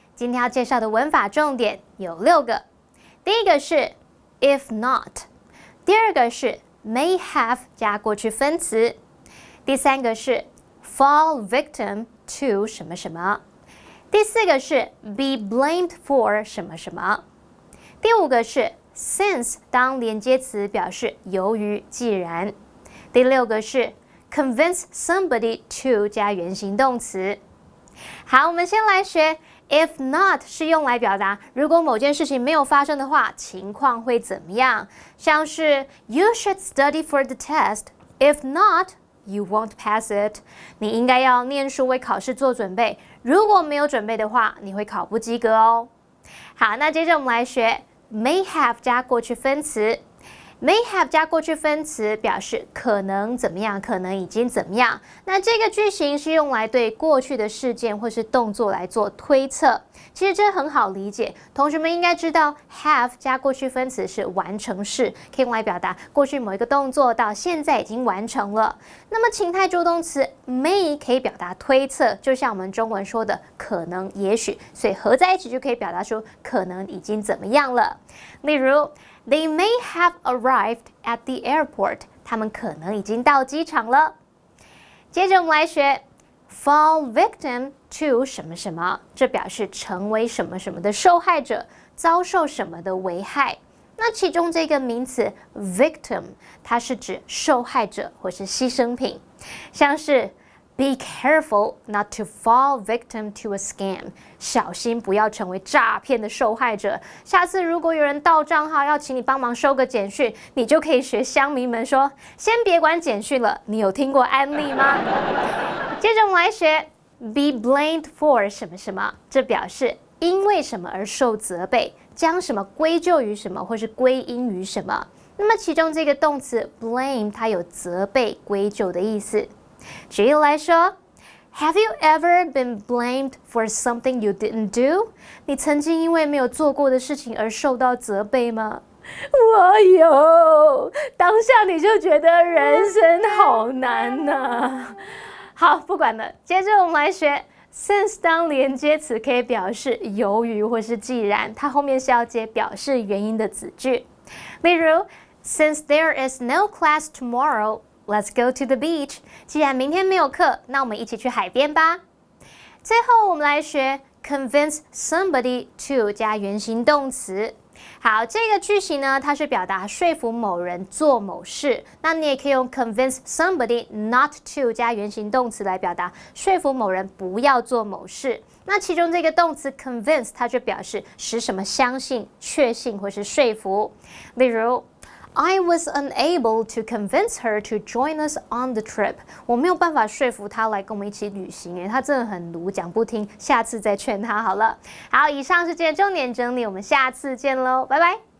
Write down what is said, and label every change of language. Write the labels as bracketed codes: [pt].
[zh] 今天要介绍的文法重点有6个。第一个是 if not， 第二个是 may have 加过去分词，第三个是 fall victim to 什么什么，第四个是 be blamed for 什么什么，第5个是 since 当连接词表示由于既然，第6个是 convince somebody to 加原形动词。好，我们先来学If not 是用来表达如果某件事情没有发生的话，情况会怎么样？ [en] 像是 You should study for the test. If not, you won't pass it. [zh] 你应该要念书为考试做准备，如果没有准备的话，你会考不及格哦。好，那接着我们来学 may have 加过去分词。 may have 加过去分词表示可能怎么样，可能已经怎么样。那这个句型是用来对过去的事件或是动作来做推测。其实这很好理解，同学们应该知道 have 加过去分词是完成式，可以用来表达过去某一个动作到现在已经完成了。那么情态助动词 may 可以表达推测，就像我们中文说的可能、也许，所以合在一起就可以表达出可能已经怎么样了。例如 [en] They may have arrived at the airport. [zh] 他们可能已经到机场了。接着我们来学 fall victim to 什么什么，这表示成为什么什么的受害者，遭受什么的危害。那其中这个名词 victim， 它是指受害者或是牺牲品，像是 [en] Be careful not to fall victim to a scam. [zh] 小心不要成为诈骗的受害者。下次如果有人盗账号要请你帮忙收个简讯，你就可以学乡民们说：先别管简讯了，你有听过安利吗？接着我们来学 be blamed for 什么什么，这表示因为什么而受责备，将什么归咎于什么或是归因于什么。那么其中这个动词 blame 它有责备、归咎的意思。举例来说 [en] Have you ever been blamed for something you didn't do? [zh] 你曾经因为没有做过的事情而受到责备吗？我有，当下你就觉得人生好难呐。好，不管了，接着我们来学 since 当连接词可以表示由于或是既然，它后面是要接表示原因的子句。例如 [en] Since there is no class tomorrow,Let's go to the beach. [zh] 既然明天没有课，那我们一起去海边吧。最后我们来学 convince somebody to 加原形动词。好，这个句型呢，它是表达说服某人做某事。那你也可以用 convince somebody not to 加原形动词来表达说服某人不要做某事。那其中这个动词 convince 它就表示使什么相信、确信或是说服。例如 [en] I was unable to convince her to join us on the trip. [zh] 我没有办法说服她来跟我们一起旅行，她真的很鲁，讲不听，下次再劝她好了。好，以上是今天重点整理，我们下次见喽，拜拜。